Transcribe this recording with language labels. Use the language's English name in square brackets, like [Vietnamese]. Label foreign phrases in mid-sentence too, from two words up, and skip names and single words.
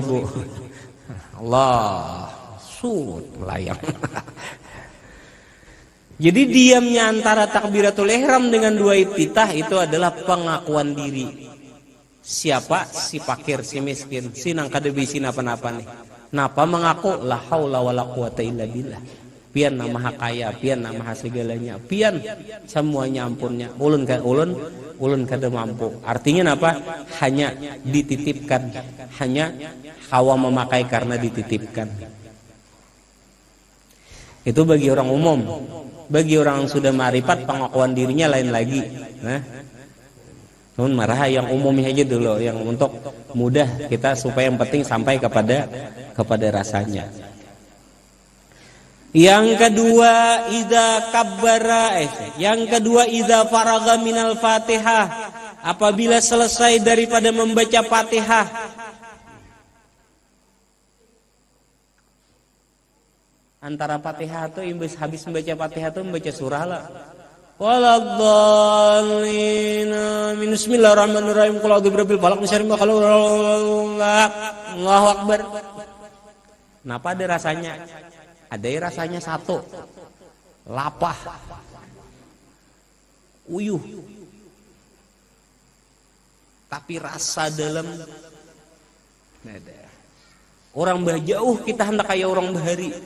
[Banjar] Allah sud melayang. Jadi diamnya antara [Arabic] تكبيرة الإحرام [Banjar] dengan dua iftitah itu adalah pengakuan diri. Siapa? Si fakir, si miskin, si nang kada bisa napa-napa nih. Napa mengaku [Arabic] لا حول ولا قوة إلا بالله. [Banjar] Pian na maha kaya, pian na maha segalanya, pian semuanya ampunnya. Ulun kada mampu. Artinya apa? Hanya dititipkan, hanya hawa memakai karena dititipkan. Itu bagi orang umum. Bagi orang yang sudah ma'rifat, pengakuan dirinya lain lagi. Nah, namun marah yang umumnya aja dulu, yang untuk mudah kita supaya yang penting sampai kepada rasanya. Yang kedua [Arabic] إذا فرغ من الفاتحة, [Banjar] apabila selesai daripada membaca Fatihah, antara Fatihah itu habis membaca Fatihah itu membaca surah lah. [Arabic] ولا الضالين. بسم الله الرحمن الرحيم. قل أعوذ برب الفلق من شر ما خلق. الله أكبر. [Banjar] Kenapa ada rasanya? Ada rasanya satu. Lapah. Uyuh. Tapi rasa dalam ada. Orang jauh kita hendak kayak orang bahari.